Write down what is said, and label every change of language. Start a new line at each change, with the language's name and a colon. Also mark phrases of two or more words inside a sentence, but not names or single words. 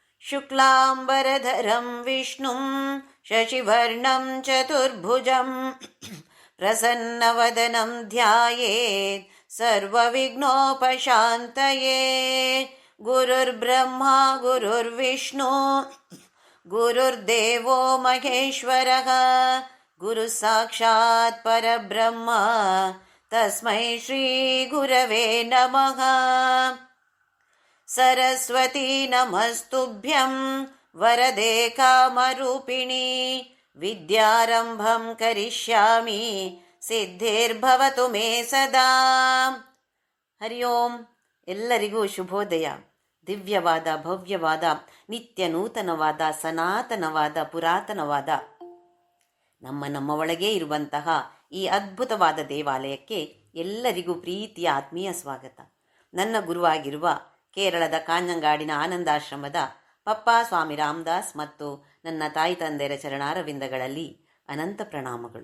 Sanskrit: ಶುಕ್ಲಾಂಬರಧರಂ ವಿಷ್ಣುಂ ಶಶಿವರ್ಣಂ ಚತುರ್ಭುಜಂ ಪ್ರಸನ್ನವದನಂ ಧ್ಯಾಯೇತ್ ಸರ್ವವಿಘ್ನೋಪಶಾಂತಯೇ. ಗುರುರ್ಬ್ರಹ್ಮ ಗುರುರ್ವಿಷ್ಣು ಗುರುರ್ದೇವೋ ಮಹೇಶ್ವರಃ ಗುರು ಸಾಕ್ಷಾತ್ ಪರಬ್ರಹ್ಮ ತಸ್ಮೈ ಶ್ರೀ ಗುರವೇ ನಮಃ. ಸರಸ್ವತೀ ನಮಸ್ತುಭ್ಯಂ ವರದೆ ಕಾಮರೂಪಿಣಿ ವಿದ್ಯಾರಂಭಂ ಕರಿಷ್ಯಾಮಿ ಸಿದ್ಧಿರ್ಭವತು ಮೇ ಸದಾ. ಹರಿ ಓಂ.
Kannada: ಎಲ್ಲರಿಗೂ ಶುಭೋದಯ. ದಿವ್ಯವಾದ, ಭವ್ಯವಾದ, ನಿತ್ಯ ನೂತನವಾದ, ಸನಾತನವಾದ, ಪುರಾತನವಾದ ನಮ್ಮ ಒಳಗೆ ಇರುವಂತಹ ಈ ಅದ್ಭುತವಾದ ದೇವಾಲಯಕ್ಕೆ ಎಲ್ಲರಿಗೂ ಪ್ರೀತಿಯ ಆತ್ಮೀಯ ಸ್ವಾಗತ. ನನ್ನ ಗುರುವಾಗಿರುವ ಕೇರಳದ ಕಾಂಜಂಗಾಡಿನ ಆನಂದಾಶ್ರಮದ ಪಪ್ಪಾ ಸ್ವಾಮಿ ರಾಮದಾಸ್ ಮತ್ತು ನನ್ನ ತಾಯಿ ತಂದೆಯರ ಚರಣಾರವಿಂದಗಳಲ್ಲಿ ಅನಂತ ಪ್ರಣಾಮಗಳು.